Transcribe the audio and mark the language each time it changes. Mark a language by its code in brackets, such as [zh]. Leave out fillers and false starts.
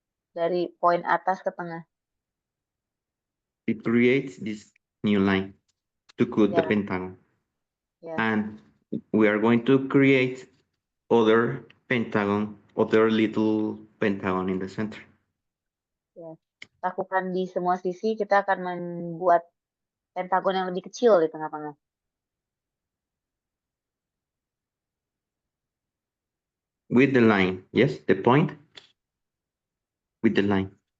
[id] Dari poin atas ke tengah. [en] It creates this new line to cut the pentagon. And we are going to create other little pentagon in the center. [id] Ya. Lakukan di semua sisi, kita akan membuat pentagon yang lebih kecil di tengah-tengah. [en] With the line, yes, the point with the line.